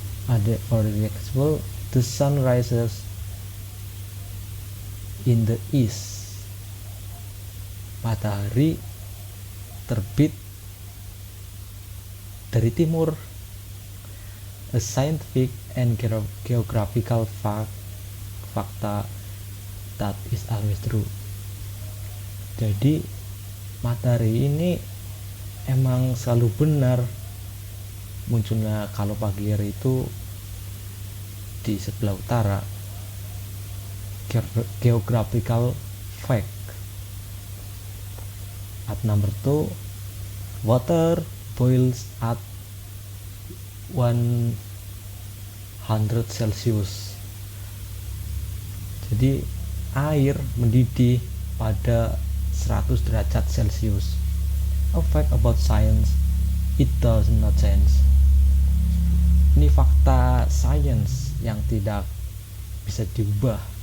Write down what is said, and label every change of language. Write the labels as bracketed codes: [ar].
[en] Ada, for example, the sun rises in the east. [id] Matahari terbit dari timur. [en] A scientific and geographical fakta that is always true. [id] Jadi matahari ini emang selalu benar munculnya kalau pagi hari itu di sebelah utara. [en] Geographical fact. At number 2, water boils at 100 Celsius. [id] Jadi air mendidih pada 100 derajat Celcius. [en] A fact about science, it does not change. [id] Ini fakta sains yang tidak bisa diubah.